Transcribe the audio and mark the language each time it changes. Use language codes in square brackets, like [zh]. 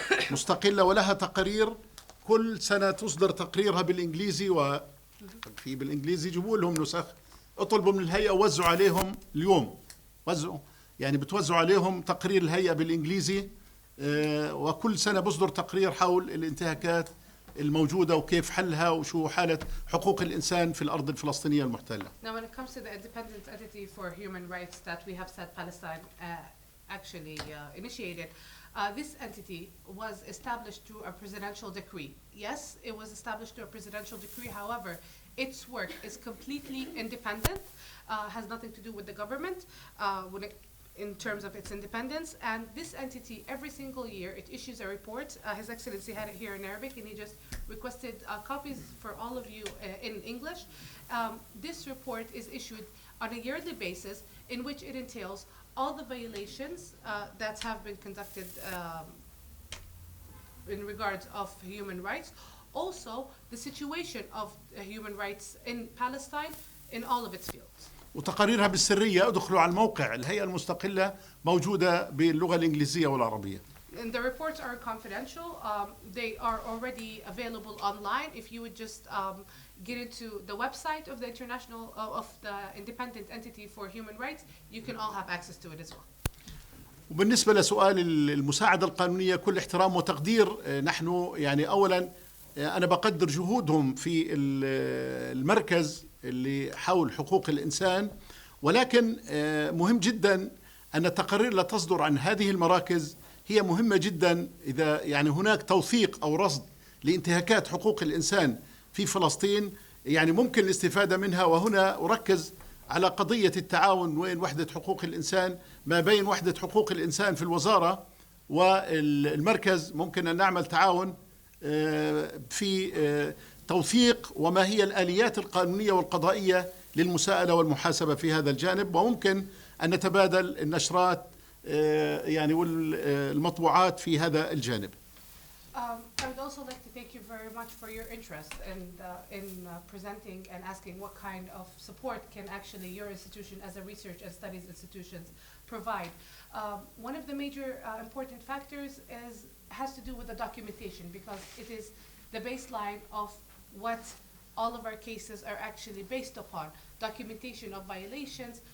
[ar] مستقلة ولها تقارير كل سنة تصدر تقريرها بالإنجليزي، وفي بالإنجليزي جيبوا لهم نسخ، اطلبوا من الهيئة ووزعوا عليهم اليوم، يعني بتوزعوا عليهم تقرير الهيئة بالإنجليزي، وكل سنة بصدر تقرير حول الانتهاكات الموجودة وكيف حلها وشو حالة حقوق الإنسان في الأرض الفلسطينية المحتلة. [en] Now, when it comes to the independent entity for human rights that we have said Palestine actually initiated, this entity was established through a presidential decree. Yes, it was established through a presidential decree. However, its work is completely independent, has nothing to do with the government in terms of its independence. And this entity, every single year, it issues a report. His Excellency had it here in Arabic, and he just requested copies for all of you in English. This report is issued on a yearly basis, in which it entails all the violations that have been conducted in regards of human rights, also the situation of human rights in Palestine in all of its fields. [ar] وتقاريرها بالسرية، ادخلوا على الموقع، الهيئة المستقلة موجودة باللغة الإنجليزية والعربية. [en] And the reports are confidential. They are already available online. If you would just get into the website of the international of the independent entity for human rights, you can all have access to it as well. [ar] وبالنسبة لسؤال المساعدة القانونية، كل احترام وتقدير، نحن يعني أولا أنا بقدر جهودهم في المركز اللي حول حقوق الإنسان، ولكن مهم جدا أن التقارير لا تصدر عن هذه المراكز هي مهمة جدا. إذا يعني هناك توثيق أو رصد لانتهاكات حقوق الإنسان في فلسطين، يعني ممكن الاستفادة منها. وهنا أركز على قضية التعاون وين وحدة حقوق الإنسان ما بين وحدة حقوق الإنسان في الوزارة والمركز. ممكن أن نعمل تعاون في توثيق وما هي الآليات القانونية والقضائية للمساءلة والمحاسبة في هذا الجانب، وممكن أن نتبادل النشرات يعني والمطبوعات في هذا الجانب. [en] I would also like to thank you very much for your interest in presenting and asking what kind of support can actually your institution as a research and studies institution provide. One of the major important factors has to do with the documentation, because it is the baseline of what all of our cases are actually based upon, documentation of violations.